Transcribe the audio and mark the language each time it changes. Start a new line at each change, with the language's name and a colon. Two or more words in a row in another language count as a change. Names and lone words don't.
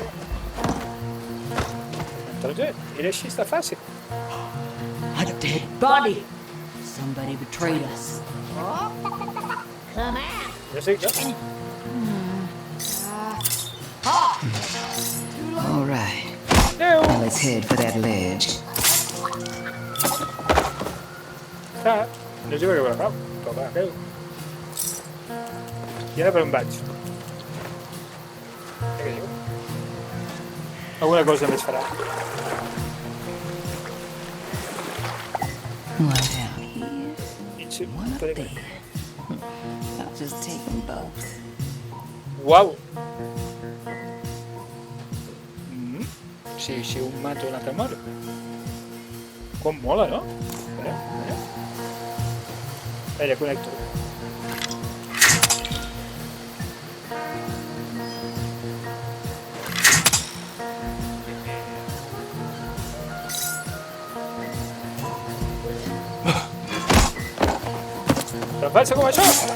Catalan: Entonces, era així, està fàcil.
English: A dead body. Somebody betrayed us. Come out.
Catalan: Ja sé jo.
English: All right.
Catalan: Adéu.
English: Now let's Let's head for that ledge.
Catalan: Ah, no sé per què ho fa, però va, creu. I ara per on vaig? Què diu? Alguna cosa més farà.
English: One down here,
Catalan: I sí,
English: one up
Catalan: tot
English: there. I'll just take them both.
Catalan: Uau! Si un mato un altre moro. Com mola, no? Allà, connecto. Tan falsa com això?